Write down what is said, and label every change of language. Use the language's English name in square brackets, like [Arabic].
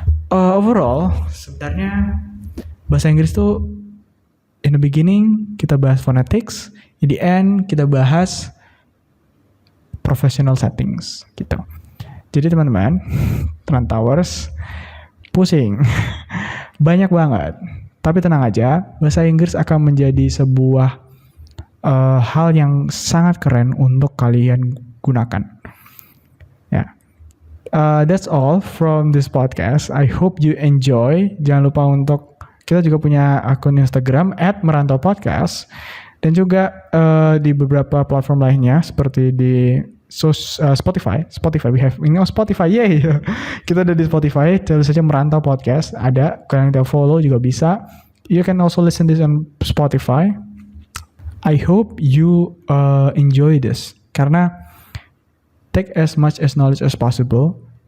[Indonesian] Overall, sebenarnya bahasa Inggris tuh [English] in the beginning [Indonesian] kita bahas phonetics, [English] in the end [Indonesian] kita bahas professional settings gitu. Jadi teman-teman, Rantauers, pusing, banyak banget. Tapi tenang aja, bahasa Inggris akan menjadi sebuah hal yang sangat keren untuk kalian gunakan. [English] Ya, that's all from this podcast. I hope you enjoy. [Indonesian] Jangan lupa untuk kita juga punya akun Instagram @merantaupodcast dan juga di beberapa platform lainnya seperti di Spotify, [English] we have Spotify, yay. [Indonesian] Kita ada di Spotify, cari saja Merantau Podcast, ada, kalian kita follow juga bisa. [English] You can also listen this on Spotify. I hope you enjoy this, [Indonesian] karena [English] take as much as knowledge as possible.